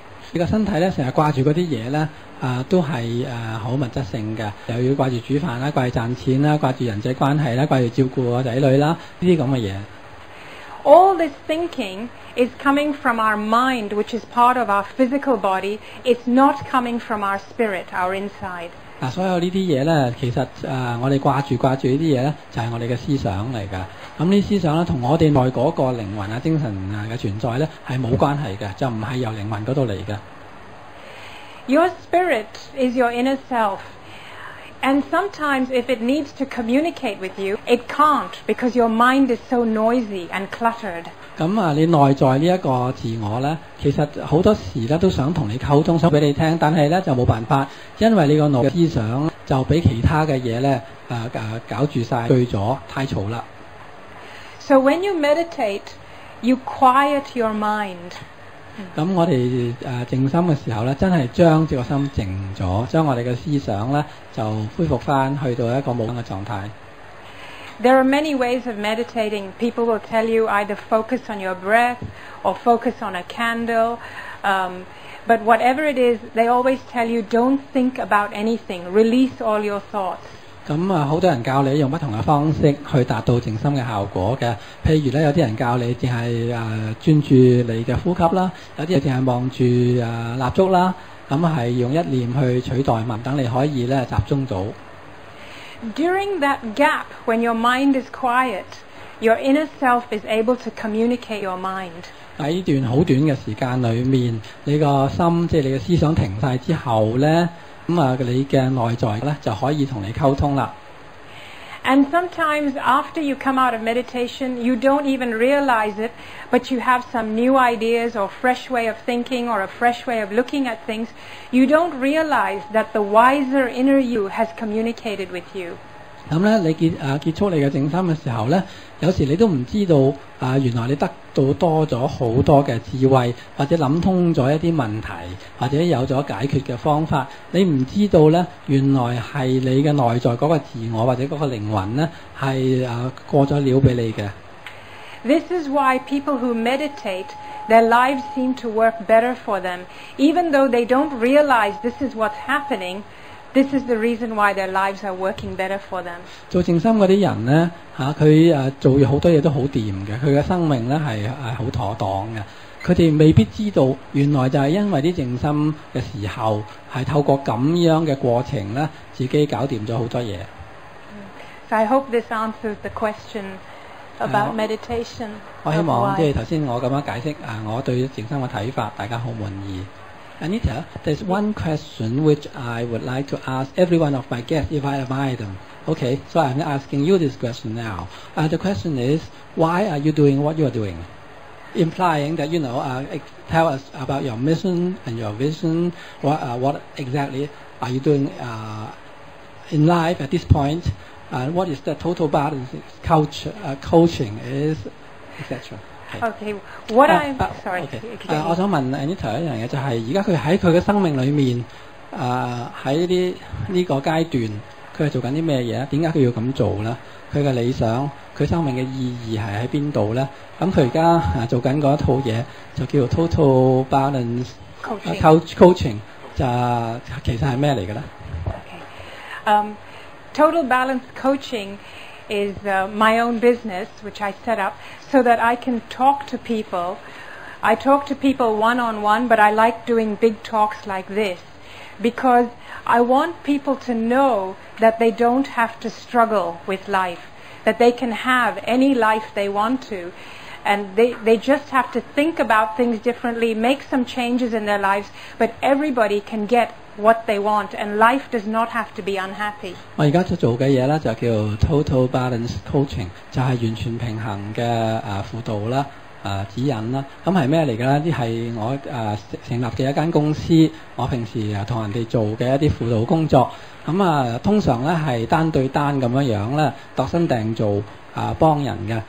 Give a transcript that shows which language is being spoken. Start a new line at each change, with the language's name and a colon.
Cantonese: 你個身體咧成日掛住嗰啲嘢咧，都係好物質性嘅，又要掛住煮飯啦，掛住賺錢啦，掛住人際關係啦，掛住照顧我仔女啦，呢啲咁嘅嘢。
English: All this thinking is coming from our mind, which is part of our physical body. It's not coming from our spirit, our inside.
Cantonese: 所有呢啲嘢咧，其實我哋掛住呢啲嘢咧，就係我哋嘅思想嚟㗎。咁呢思想咧，同我哋內嗰個靈魂精神嘅存在咧，係冇關係嘅，就唔係由靈魂嗰度嚟嘅。
English: Your spirit is your inner self. And sometimes if it needs to communicate with you, it can't because your mind is so noisy and cluttered.
Cantonese: 咁你內在呢一個自我咧，其實好多時咧都想同你溝通，想俾你聽，但係咧就冇辦法，因為你個腦嘅思想就俾其他嘅嘢咧搞住晒，醉咗，太嘈啦。
English: So when you meditate, you quiet your mind.
Cantonese: 咁我哋靜心嘅時候咧，真係將個心靜咗，將我哋嘅思想咧就恢復翻去到一個冇嘅狀態。
English: There are many ways of meditating. People will tell you either focus on your breath or focus on a candle. But whatever it is, they always tell you don't think about anything. Release all your thoughts.
Cantonese: 咁好多人教你用不同嘅方式去達到靜心嘅效果嘅。譬如咧，有啲人教你淨係專注你嘅呼吸啦，有啲人淨係望住蠟燭啦，咁係用一念去取代物，等你可以咧集中到。
English: During that gap, when your mind is quiet, your inner self is able to communicate your mind.
Cantonese: 喺呢段好短嘅時間裏面，你個心即係你嘅思想停晒之後咧，你嘅內在咧就可以同你溝通啦。
English: And sometimes after you come out of meditation, you don't even realize it, but you have some new ideas or fresh way of thinking or a fresh way of looking at things. You don't realize that the wiser inner you has communicated with you.
Cantonese: 咁咧，你結束你嘅靜心嘅時候咧，有時你都唔知道原來你得到多咗好多嘅智慧，或者諗通咗一啲問題，或者有咗解決嘅方法。你唔知道咧，原來係你嘅內在嗰個自我或者嗰個靈魂咧，係過咗料俾你嘅。
English: This is why people who meditate, their lives seem to work better for them, even though they don't realize this is what's happening. This is the reason why their lives are working better for them.
Cantonese: 做靜心嗰啲人咧，佢做好多嘢都好掂嘅，佢嘅生命咧係好妥當嘅。佢哋未必知道，原來就係因為啲靜心嘅時候，係透過咁樣嘅過程咧，自己搞掂咗好多嘢。
English: So I hope this answers the question about meditation.
Cantonese: 我希望即係頭先我咁樣解釋我對靜心嘅睇法，大家好滿意。
English: Anita, there's one question which I would like to ask every one of my guests if I invite them. Okay, so I'm asking you this question now. The question is, why are you doing what you are doing? Implying that, tell us about your mission and your vision. What exactly are you doing in life at this point? What is the total balance coaching is, etc. Okay, what I'm sorry. Okay.
Cantonese: 我想問 Anita 一樣嘢，就係而家佢喺佢嘅生命裏面，喺呢個階段，佢係做緊啲咩嘢？點解佢要咁做咧？佢嘅理想，佢生命嘅意義係喺邊度咧？咁佢而家做緊嗰一套嘢，就叫做 Total Balance Coaching， 就其實係咩嚟嘅咧？
English: Okay. Total Balance Coaching is my own business, which I set up so that I can talk to people. I talk to people one-on-one, but I like doing big talks like this because I want people to know that they don't have to struggle with life, that they can have any life they want to, and they just have to think about things differently, make some changes in their lives, but everybody can get what they want, and life does not have to be unhappy.
Cantonese: 我而家做嘅嘢咧就叫 Total Balance Coaching， 就係完全平衡嘅輔導啦、指引啦。咁係咩嚟嘅咧？啲係我成立嘅一間公司，我平時同人哋做嘅一啲輔導工作。咁通常咧係單對單咁樣咧，度身訂做幫人嘅。